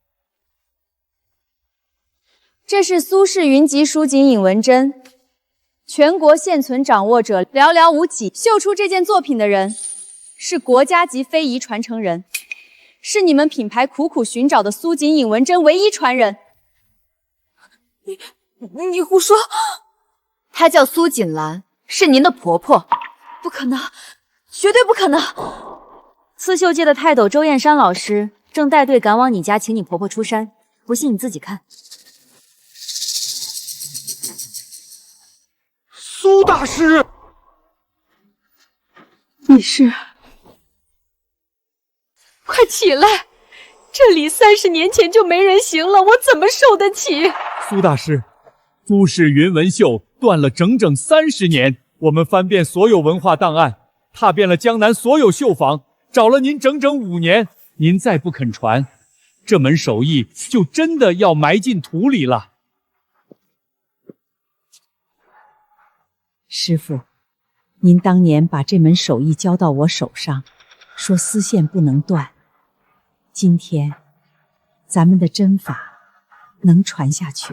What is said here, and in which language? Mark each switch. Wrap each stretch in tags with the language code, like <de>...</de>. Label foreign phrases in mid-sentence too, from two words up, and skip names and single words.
<zh>這是蘇氏雲集蜀錦引紋針，全國現存掌握者寥寥無幾，繡出這件作品的人是國家級非遺傳承人，是你們品牌苦苦尋找的蘇錦引紋針唯一傳人。你胡說！她叫蘇錦蘭，是您的婆婆。不可能，絕對不可能！刺绣界的泰斗周燕山老師正帶队趕往你家，請你婆婆出山。不信你自己看。蘇大師，你是？快起来！這裡30年前就沒人行了，我怎麼受得起？蘇大師，蘇氏雲紋繡斷了整整30年，我們翻遍所有文化檔案，踏遍了江南所有繡坊，找了您整整5年，您再不肯傳，這門手藝就真的要埋進土裡了。師傅，您當年把這門手藝交到我手上，說絲線不能斷。今天，咱們的針法能傳下去了。</zh>